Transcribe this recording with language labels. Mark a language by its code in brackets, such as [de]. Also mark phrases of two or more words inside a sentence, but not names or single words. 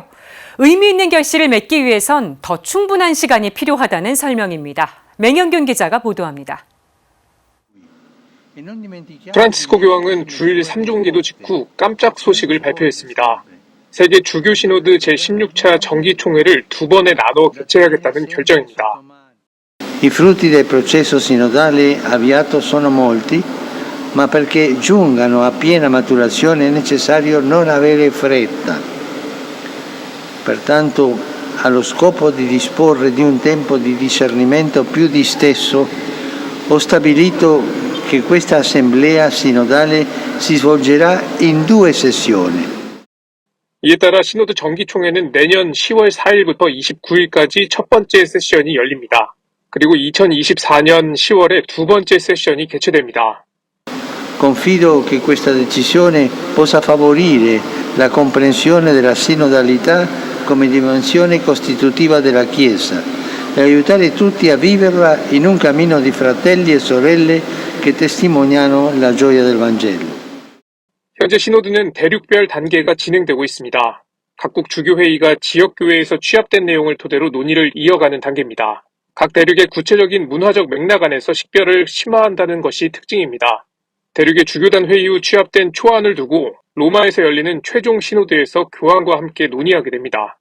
[ko] 의미 있는 결실을 맺기 위해선 더 충분한 시간이 필요하다는 설명입니다. 맹현균 기자가 보도합니다. 프란치스코 교황은 주일 3종 기도 직후 깜짝 소식을 발표했습니다. 세계 주교 시노드 제16차 정기총회를 두 번에 나눠 개최하겠다는 결정입니다. [it] I frutti del processo sinodale avviato sono molti, ma perché giungano a piena maturazione è necessario non avere fretta. Pertanto, allo scopo di disporre di un tempo di discernimento più disteso, ho stabilito che questa assemblea sinodale si svolgerà in due sessioni. [ko] 이에 따라 시노드 정기총회는 내년 10월 4일부터 29일까지 첫 번째 세션이 열립니다. 그리고 2024년 10월에 두 번째 세션이 개최됩니다. [it] Confido che questa decisione possa favorire la comprensione della sinodalità come dimensione costitutiva della Chiesa e aiutare tutti a viverla in un cammino di fratelli e sorelle che testimoniano la gioia del Vangelo. [ko] 현재 시노드는 대륙별 단계가 진행되고 있습니다. 각국 주교회의가 지역교회에서 취합된 내용을 토대로 논의를 이어가는 단계입니다. 각 대륙의 구체적인 문화적 맥락 안에서 식별을 심화한다는 것이 특징입니다. 대륙의 주교단 회의 후 취합된 초안을 두고 로마에서 열리는 최종 시노드에서 교황과 함께 논의하게 됩니다.